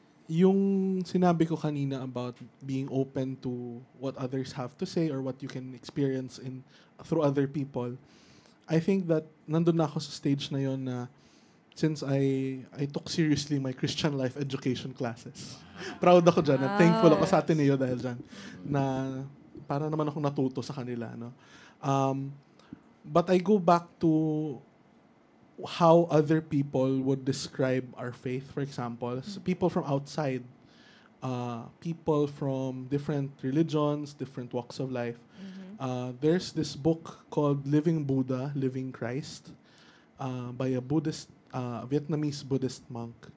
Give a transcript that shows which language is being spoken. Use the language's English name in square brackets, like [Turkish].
[English] Yung sinabi ko kanina about being open to what others have to say or what you can experience through other people, I think that nandun na ako sa stage na yon na since I took seriously my Christian life education classes. [Filipino] Proud ako dyan at thankful ako sa Ateneo dahil dyan na para naman akong natuto sa kanila. No? [English] But I go back to how other people would describe our faith, for example. So people from outside, people from different religions, different walks of life. There's this book called Living Buddha, Living Christ, by a Buddhist, Vietnamese Buddhist monk.